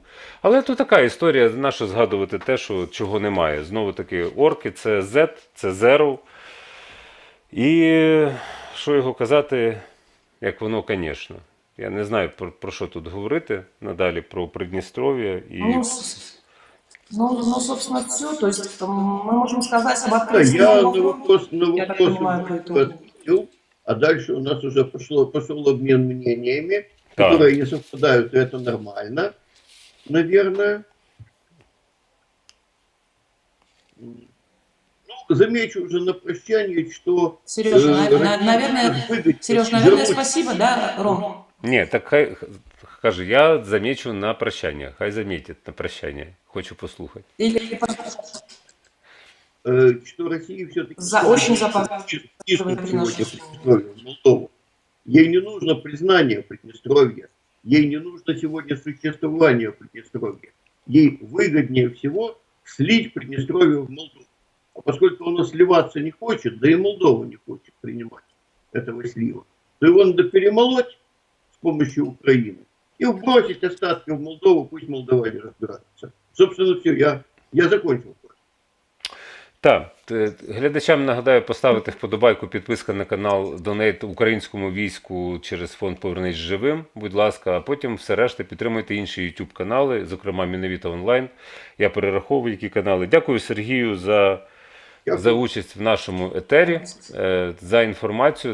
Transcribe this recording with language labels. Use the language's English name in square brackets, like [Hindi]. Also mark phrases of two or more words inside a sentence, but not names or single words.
[Ukrainian] Але то така історія, нащо згадувати те, що чого немає. Знову таки, орки – це Z, це Zero. І що його казати, як воно, звісно. Я не знаю, про що тут говорити надалі, про Придністров'я. І... Ну, [Russian] собственно, все. То есть мы можем сказать об Да, открытии я нового на я так вопрос понимаю, по итогу. ответил, а дальше у нас уже пошел обмен мнениями, Так. которые не совпадают, и это нормально, наверное. Ну, замечу уже на прощание, что... Сереж, Россия наверное, выгоднее Сереж, наверное, вернуть- спасибо, да, Ром? [Ukrainian] Ні, так хай, каже, я замічу на прощання. Хай замітять на прощання. Хочу послухати. [Russian] Или что Россия все-таки очень запасливо сегодня приношение. Приднестровье, в Молдову. Ей не нужно признание Приднестровья, ей не нужно сегодня существование Приднестровья. Ей выгоднее всего слить Приднестровье в Молдову. А поскольку оно сливаться не хочет, да и Молдова не хочет принимать этого слива, то его надо перемолоть с помощью Украины и вбросить остатки в Молдову, пусть молдаване разбираются. Собственно, все, я закончил. [Ukrainian] Так, глядачам нагадаю поставити вподобайку, підписка на канал Донейт українському війську через фонд «Повернись живим», будь ласка, а потім все решта підтримуйте інші YouTube канали, зокрема Міновіта онлайн. Я перераховую, які канали. Дякую Сергію за участь в нашому етері, за інформацію.